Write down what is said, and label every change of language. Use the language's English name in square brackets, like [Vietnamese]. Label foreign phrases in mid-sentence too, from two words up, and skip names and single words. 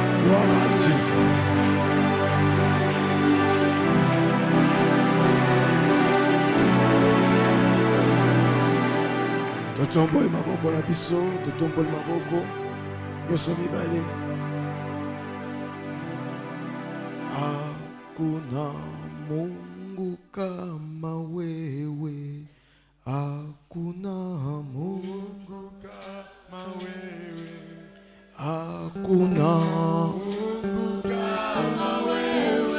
[French] Gloire à Dieu. [Lingala] Totombole maboko na biso, totombole maboko. Nyonso mibale. [Swahili] Hakuna Mungu kama wewe. Hakuna Mungu kama wewe. Hakuna Mungu kama wewe.